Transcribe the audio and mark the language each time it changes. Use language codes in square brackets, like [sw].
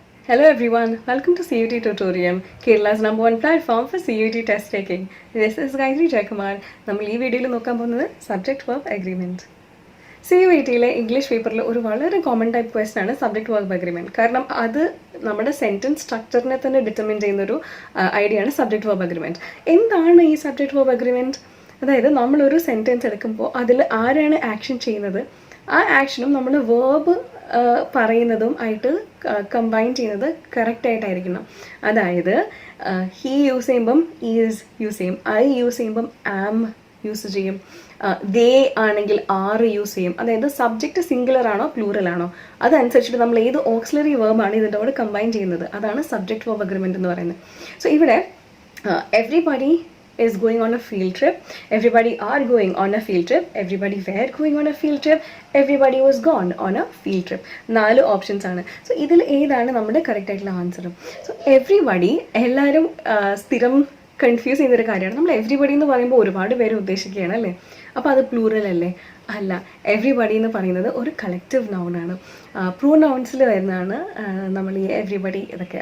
[en] Hello everyone, welcome to CUT Tutorium, Kerala's #1 platform for CUT test taking. This is Gayatri Jaykumar. [ml] നമ്മൾ ഈ വീഡിയോയിൽ നോക്കാൻ പോകുന്നത് subject verb agreement. CUT-യിലെ English പേപ്പറിൽ ഒരു വളരെ കോമൺ ടൈപ്പ് ക്വസ്റ്റൻ ആണ് സബ്ജക്റ്റ് വെർബ് അഗ്രിമെൻറ്റ്. കാരണം അത് നമ്മുടെ സെൻറ്റൻസ് സ്ട്രക്ചറിനെ തന്നെ ഡിറ്റർമിൻ ചെയ്യുന്നൊരു ഐഡിയ ആണ് സബ്ജക്റ്റ് വെർബ് അഗ്രിമെൻറ്റ്. എന്താണ് ഈ സബ്ജക്റ്റ് വെർബ് അഗ്രിമെൻറ്റ്? അതായത് നമ്മളൊരു സെൻറ്റൻസ് എടുക്കുമ്പോൾ അതിൽ ആരാണ് ആക്ഷൻ ചെയ്യുന്നത്, ആ ആക്ഷനും നമ്മൾ വേർബ് പറയുന്നതും ആയിട്ട് കമ്പൈൻ ചെയ്യുന്നത് കറക്റ്റായിട്ടായിരിക്കണം. അതായത് ഹീ യൂസ് ചെയ്യുമ്പം ഈസ് യൂസ് ചെയ്യും, ഐ യൂസ് ചെയ്യുമ്പം ആം യൂസ് ചെയ്യും, ദേ ആണെങ്കിൽ ആർ യൂസ് ചെയ്യും. അതായത് സബ്ജക്റ്റ് സിംഗുലർ ആണോ പ്ലൂറൽ ആണോ അതനുസരിച്ചിട്ട് നമ്മൾ ഏത് ഓക്സിലറി വേർബാണ് ഇതിൻ്റെ കൂടെ കമ്പൈൻ ചെയ്യുന്നത്, അതാണ് സബ്ജക്റ്റ് വെർബ് അഗ്രിമെൻറ്റ് എന്ന് പറയുന്നത്. [en] so [ml] ഇവിടെ [en] Everybody is going on a field trip, everybody are going on a field trip, everybody were going on a field trip, everybody was gone on a field trip. [ml] 4 options ആണ്. So ഇതിൽ ഏതാണ് നമ്മുടെ correct ആയിട്ടുള്ള answer? So everybody എല്ലാവരും സ്ഥിരം confuse ചെയ്യുന്നൊരു കാര്യമാണ്. നമ്മൾ എവ്രിബഡി എന്ന് പറയുമ്പോൾ ഒരുപാട് പേര് ഉദ്ദേശിക്കുകയാണ് അല്ലേ, അപ്പോൾ അത് പ്ലൂറൽ അല്ലേ? അല്ല, എവ്രിബഡി എന്ന് പറയുന്നത് ഒരു കളക്റ്റീവ് നൗണാണ്. പ്രൊനൗൺസിൽ വരുന്നതാണ് നമ്മൾ ഈ എവ്രിബഡി ഇതൊക്കെ.